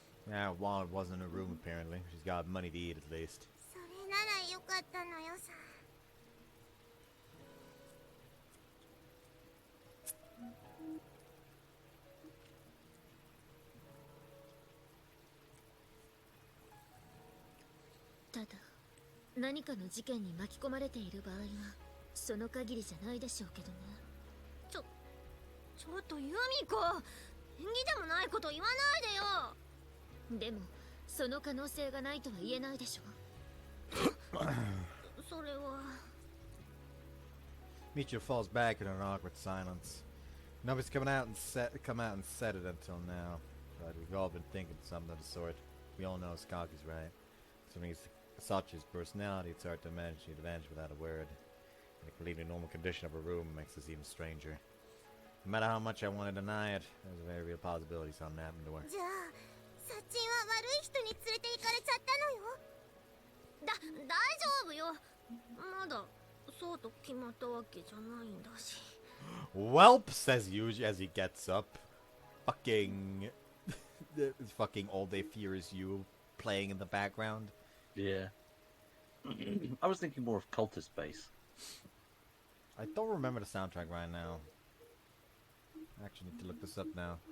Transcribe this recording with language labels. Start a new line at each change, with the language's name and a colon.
English: Yeah, wallet wasn't in her room apparently. She's got money to eat at least.
Japanese: それならよかったのよさ。ただ何かの事件に巻き込まれている場合はその限りじゃないでしょうけどね。ちょっとユミコ、縁起でもないこと言わないでよ。でもその可能性がないとは言えないでしょ。それは。
English: Michiru falls back in an awkward silence. Nobody's come out and said it until now, but we've all been thinking something of the sort. We all know Skaki's right. Considering Sachi's personality, it's hard to imagine she'd vanish without a word. And the completely normal condition of her room makes this even stranger. No matter how much I want to deny it, there's a very real possibility something happened to her.
Japanese: じゃあサッチンは悪い人に連れて行かれちゃったのよ。大丈夫よ。まだそうと決まったわけじゃないんだし。
English: Welp, says Yuji as he gets up. Fucking all they fear is you playing in the background. Yeah. I was thinking more of Cultist Base. I don't remember the soundtrack right now. I actually need to look this up now.